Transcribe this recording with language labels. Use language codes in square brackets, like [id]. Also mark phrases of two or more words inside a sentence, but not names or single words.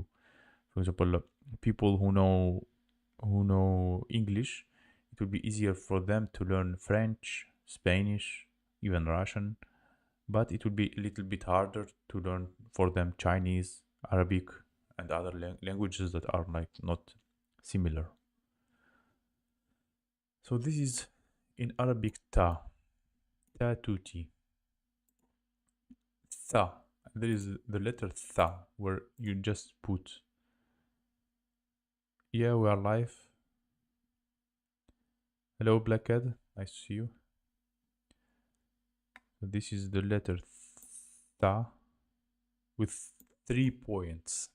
[en] For example, people who know English, it will be easier for them to learn French, Spanish, even Russian, but it will be a little bit harder to learn for them Chinese, Arabic, and other languages that are like not similar. So this is in Arabic ta, ta tuti, tha. There is the letter tha where you just put. Yeah, we are live. Hello, Black Cat. Nice to see you. So this is the letter tha with 3 points.